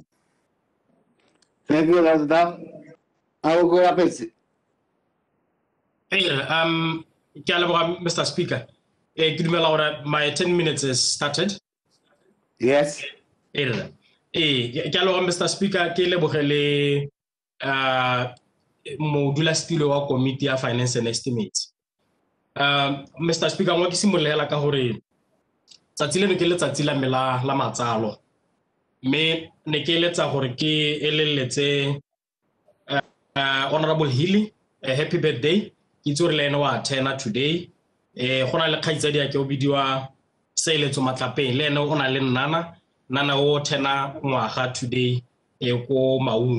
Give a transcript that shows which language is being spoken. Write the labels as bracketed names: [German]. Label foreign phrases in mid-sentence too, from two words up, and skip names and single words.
[English] Thank you, Rajda. I will go up. Hey, Mr. Speaker, my 10 minutes has started. Yes. Mr. Speaker, [Tswana] ke lebogele modulasetulo wa Committee ya Finance and Estimates. Mr. Speaker, ngwa ke simololela ka gore tsatsi leno ke letsatsi la me la matsalo. Me ne ke eletsa gore ke eleletse Honorable Hilly, [English] happy birthday. [Tswana] Ke tsore le ene wa 10 today. Go na le kgaitsadi ya ke o bidiwa Seeletso Matlapeng, le ene o na le nana o 10 ngwaga today ko Maung.